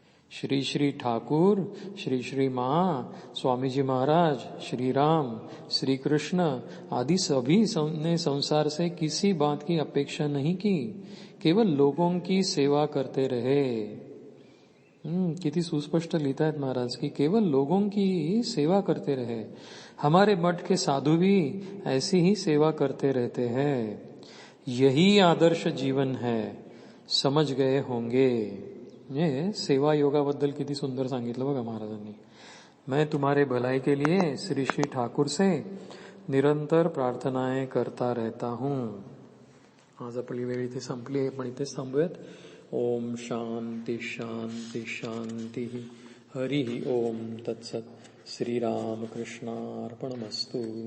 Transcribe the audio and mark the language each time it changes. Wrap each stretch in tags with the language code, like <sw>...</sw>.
<hi>श्री श्री ठाकुर, श्री श्री माँ, स्वामी जी महाराज, श्री राम, श्री कृष्ण आदि सभी ने संसार से किसी बात की अपेक्षा नहीं की, केवल लोगों की सेवा करते रहे।</hi> <mr>किती सुस्पष्ट</mr> <hi>लिखता है महाराज की, केवल लोगों की सेवा करते रहे। हमारे मठ के साधु भी ऐसी ही सेवा करते रहते हैं। यही आदर्श जीवन है, समझ गए होंगे।</hi> <mr>ये सेवा योगाबद्दल किती सुंदर सांगितलं बघा महाराजांनी।</mr> <hi>मैं तुम्हारे भलाई के लिए श्री श्री ठाकुर से निरंतर प्रार्थनाएं करता रहता हूँ।</hi> <mr>आज आपली वेळ इथे संपली, पण इथेच थांबूयात।</mr> <sa>ओम शांति शांति शांति। हरि ओम तत्सत। श्री राम कृष्णार्पणमस्तु।</sa>